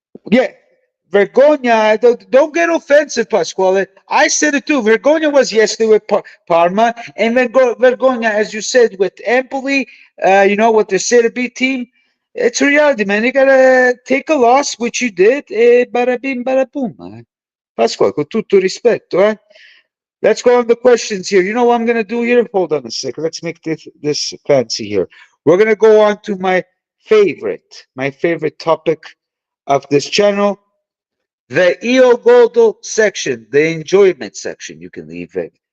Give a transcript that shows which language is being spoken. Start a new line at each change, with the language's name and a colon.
English: Yeah, Vergogna, don't get offensive, Pasquale. I said it too. Vergogna was yesterday with Parma, and then Vergogna, as you said, with Empoli, you know, with the Serie B team. It's reality, man. You gotta take a loss, which you did. Bada bing, bada boom, man.
Italian: Pasquale, con tutto rispetto, eh?
English: Let's go on the questions here. You know what I'm gonna do here? Hold on a second. Let's make this fancy here. We're gonna go on to my favorite topic of this channel, the Io Godo section, the enjoyment section. You can leave it.